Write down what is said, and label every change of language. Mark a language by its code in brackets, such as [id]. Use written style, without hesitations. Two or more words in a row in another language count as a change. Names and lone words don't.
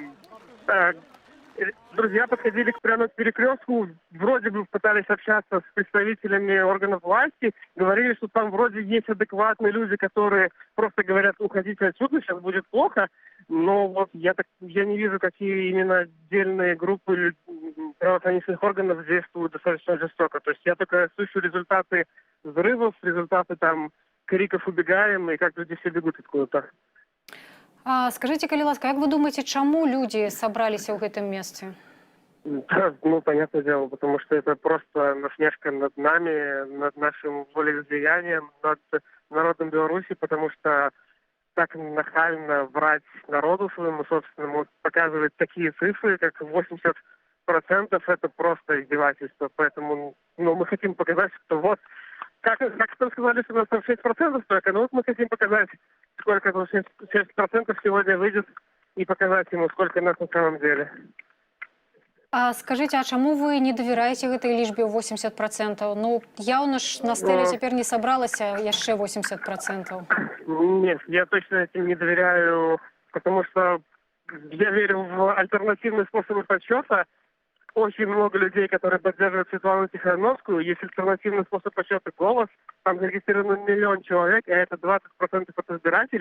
[ru] друзья подходили прямо к перекрестку, вроде бы пытались общаться с представителями органов власти, говорили, что там вроде есть адекватные люди, которые просто говорят, уходите отсюда, сейчас будет плохо, но вот я не вижу, какие именно отдельные группы правоохранительных органов действуют достаточно жестоко. То есть я только слышу результаты взрывов, результаты там криков «убегаем» и как люди все бегут откуда-то. Скажите, [be] калі ласка, як вы думаете, чаму люди собраліся ў гэтым месте? [ru] Ну, понятное дело, потому что это просто насмешка над нами, над нашим волеизлиянием, над народом Беларуси, потому что так нахально врать народу своему собственному, показывать такие цифры, как 80%, это просто издевательство. Поэтому мы хотим показать, что вот, как вы сказали, что у нас там 6% только, но вот мы хотим показать, сколько 6% сегодня выйдет, и показать ему, сколько нас на самом деле. Скажите, [be] а чаму вы не давяраеце гэтай лічбе 80%? Ну, яўна ж на стэле цяпер не сабралася яшчэ 80%. [ru] Нет, я точно этим не доверяю, потому что я верю в альтернативные способы подсчета. Очень много людей, которые поддерживают Светлану Тихановскую. Есть альтернативный способ подсчета «Голос». Там зарегистрировано 1 миллион человек, а это 20% от избирателей.